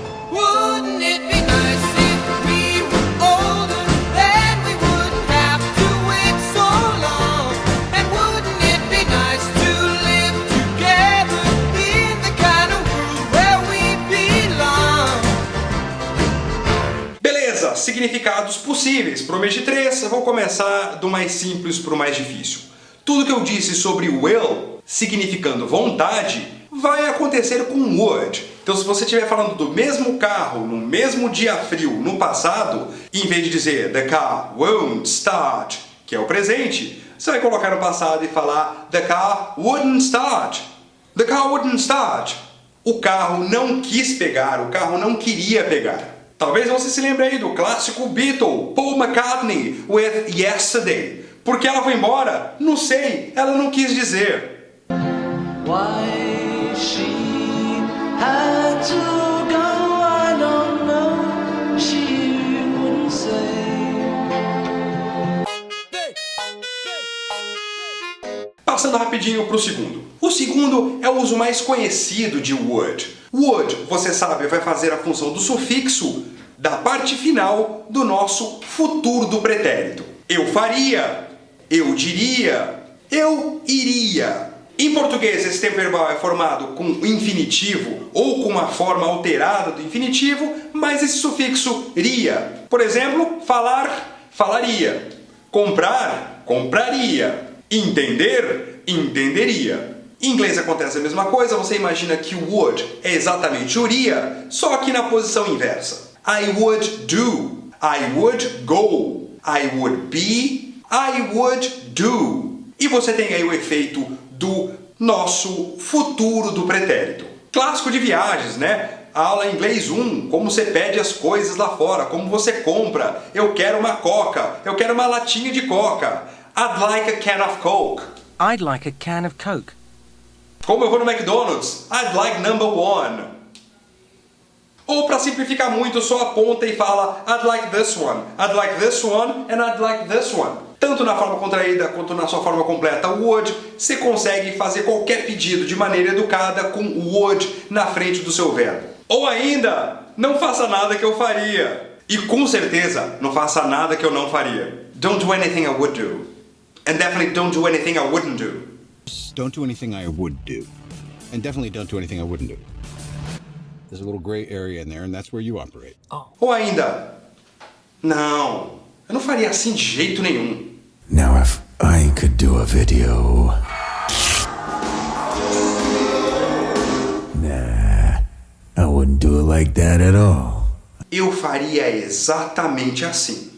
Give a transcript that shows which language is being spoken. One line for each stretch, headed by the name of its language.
English: Wouldn't it be nice if we were older? Then we wouldn't have to wait so long. And wouldn't it be nice to live together in the kind of world where we belong?
Portuguese: Beleza, significados possíveis. Para o mês de 3, eu vou começar do mais simples para o mais difícil. Tudo que eu disse sobre will, significando vontade, vai acontecer com would. Então, se você estiver falando do mesmo carro, no mesmo dia frio, no passado, em vez de dizer
English: the car won't start,
Portuguese: que é o presente, você vai colocar no passado e falar
English: the car wouldn't start. The car wouldn't start.
Portuguese: O carro não quis pegar, o carro não queria pegar. Talvez você se lembre aí do clássico Beatle, Paul McCartney, with Yesterday. Por que ela foi embora? Não sei, ela não quis dizer.
English: Why she had to go, I don't know. She wouldn't say.
Portuguese: Passando rapidinho para o segundo. O segundo é o uso mais conhecido de would. Would, você sabe, vai fazer a função do sufixo da parte final do nosso futuro do pretérito. Eu faria, eu diria, eu iria. Em português, esse tempo verbal é formado com infinitivo ou com uma forma alterada do infinitivo, mas esse sufixo ria. Por exemplo, falar, falaria. Comprar, compraria. Entender, entenderia. Em inglês acontece a mesma coisa, você imagina que o would é exatamente o iria, só que na posição inversa.
English: I would do, I would go, I would be, I would do.
Portuguese: E você tem aí o efeito do nosso futuro do pretérito. Clássico de viagens, né? Aula inglês 1, como você pede as coisas lá fora, como você compra. Eu quero uma coca, eu quero uma latinha de coca.
English: I'd like a can of Coke. I'd like a can of Coke.
Portuguese: Como eu vou no McDonald's,
English: I'd like number 1.
Portuguese: Ou para simplificar muito, só aponta e fala
English: I'd like this one, I'd like this one and I'd like this one.
Portuguese: Tanto na forma contraída quanto na sua forma completa would, você consegue fazer qualquer pedido de maneira educada com would na frente do seu verbo. Ou ainda, não faça nada que eu faria. E com certeza, não faça nada que eu não faria.
English: Don't do anything I would do. And definitely don't do anything I wouldn't do. Don't do anything I would do. And definitely don't do anything I wouldn't do. There's a little gray area in there, and that's where you operate.
Portuguese: Ou ainda, não, eu não faria assim de jeito nenhum.
English: Now if I could do a video. Nah, I wouldn't do it like that at all.
Portuguese: Eu faria exatamente assim.